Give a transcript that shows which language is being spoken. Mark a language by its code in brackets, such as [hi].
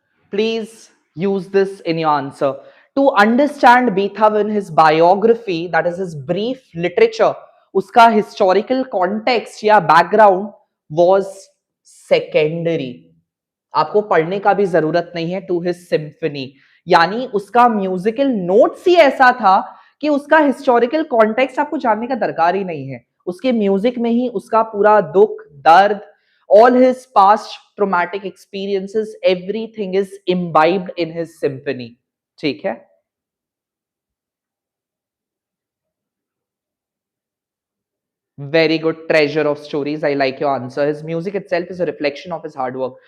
[en] Please use this in your answer. To understand Beethoven, his biography, that is his brief literature, उसका historical context या background was secondary. [hi] आपको पढ़ने का भी जरूरत नहीं है [en] To his symphony. [hi] यानी उसका म्यूजिकल नोट्स ही ऐसा था कि उसका हिस्टोरिकल कॉन्टेक्स्ट आपको जानने का दरकार ही नहीं है. उसके म्यूजिक में ही उसका पूरा दुख, दर्द, [en] all his past traumatic experiences, everything is imbibed in his symphony. [hi] ठीक है? [en] Very good, treasure of stories. I like your answer. His music itself is a reflection of his hard work.